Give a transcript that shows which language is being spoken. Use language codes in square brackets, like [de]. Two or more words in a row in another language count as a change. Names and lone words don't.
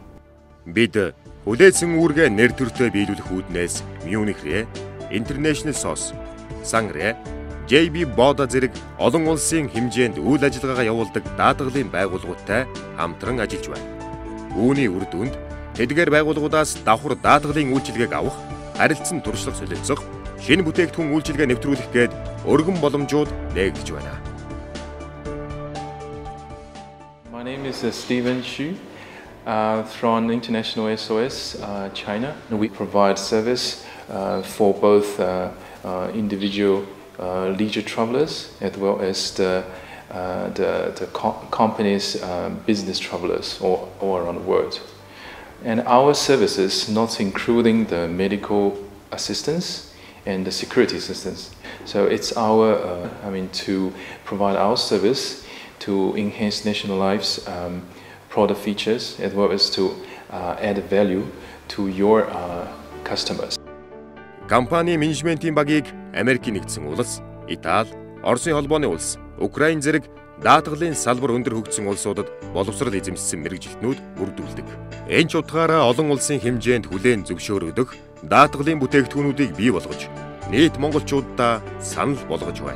[mn] Бид хүлээсэн үүргээ нэр төртөө биелүүлэх үүднээс Мюнхрээ, International SOS, Sangre, JB Boda зэрэг олон улсын хэмжээнд үйл ажиллагаагаа явуулдаг даатгалын байгууллагуудтай хамтран ажиллаж байна. Үүний үр дүнд тэдгээр байгууллагуудаас давхар даатгалын үйлчилгээг авах, харилцан туршлага солилцох, шинэ бүтээгдэхүүн үйлчилгээ нэвтрүүлэх гээд өргөн боломжууд нээгдэж байна. [en] name is Stephen Xu from International SOS China. We provide service for both individual leisure travelers as well as the company's business travelers all around the world. And our services, not including the medical assistance and the security assistance. So it's our, to provide our service to enhance national life's product features as well as to add value to your customers. [mn] Компани менежментийн багийг Америкийн нэгдсэн улс, Итали, Оросын холбооны улс, Украин зэрэг даатгалын салбар өндөр хөгжсөн улсуудад боловсрал эзэмшсэн мэрэгжилтнүүд бүрдүүлдэг. Энэ ч утгаараа олон улсын хэмжээнд хүлээн зөвшөөрөгдөх даатгалын бүтээгдэхүүнүүдийг бий болгож, нийт монголчуудаа санал болгож байна.